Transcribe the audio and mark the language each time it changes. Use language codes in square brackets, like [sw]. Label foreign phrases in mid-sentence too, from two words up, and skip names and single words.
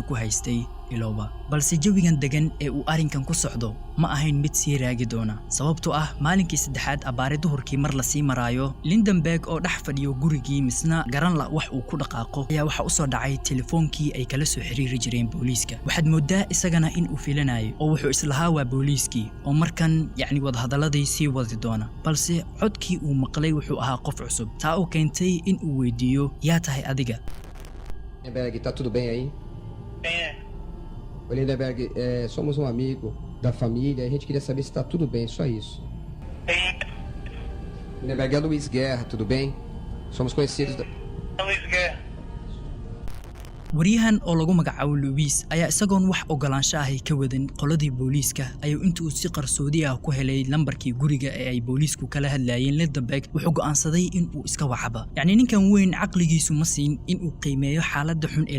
[so] ku haystay Ilooba balse jawigan degan ee uu arinkan ku socdo ma ahayn mid sii raagi doona sababtoo ah maalinkii saddexaad abaare duhurkii mar la sii maraayo Lindeberg oo dhex fadhiyo gurigii misna garan la wax uu ku dhaqaaqo ayaa waxa u soo dhacay telefoonkii ay kala soo xiriiri jireen booliiska waxaad moodaa isagana in uu filanayo oo wuxuu islahaa waa booliiskii oo markan wada hadaladii sii wadi doona balse codkii uu maqlay wuxuu ahaa qof cusub taa oo keentay in uu weydiiyo yaa tahay adiga [pt] Lindeberg, tá tudo bem aí? Ô Lindenberg, somos um amigo da família, a gente queria saber se tá tudo bem, só isso. Lindenberg, é Luiz Guerra, tudo bem? Somos conhecidos da... Luiz Guerra. [so] waryahan oo lagu magacaabo Luis ayaa isagoon wax ogolaansho ah ka wadan qoladii booliiska ayuu intuu si qarsoodi ah ku helay lambarkii guriga ee ay booliisku kala hadlayeen Lindenberg wuxuu go'aansaday in uu iska wacaba yani ninkan weyn aqligiisu ma siin in uu qiimeeyo xaaladda xun ee